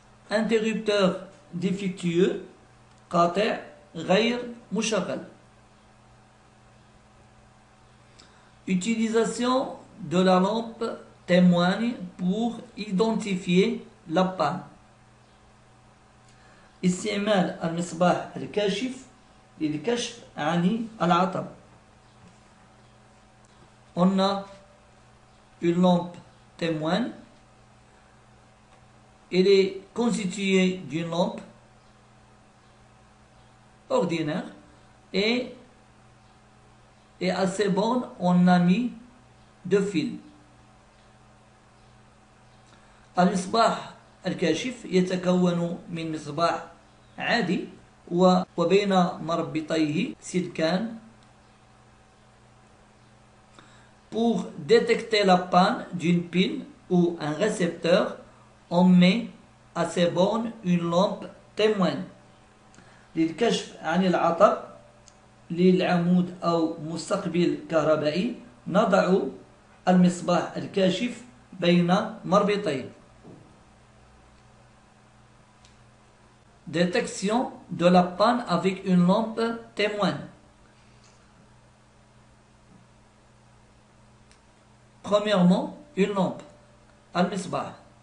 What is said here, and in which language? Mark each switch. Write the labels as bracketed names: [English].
[French] Interrupteur défectueux. [Arabic] قاطع غير مشغل. [French] Utilisation de la lampe témoigne pour identifier la panne. [Arabic] استعمال المصباح الكاشف للكشف عن العطب. [French] On a une lampe témoin. Elle est constituée d'une lampe ordinaire et à ces bornes on a mis deux fils. [Arabic] المصباح الكاشف يتكون من مصباح عادي وبين مربطيه سلكان. [French] Pour détecter la panne d'une pile ou un récepteur, on met à ces bornes une lampe témoin. [Arabic] للكشف عن العطب للعمود أو مستقبل كهربائي نضع المصباح الكاشف بين مربطين. [French] Détection de la panne avec une lampe témoin. Premièrement, une lampe, al-misbah.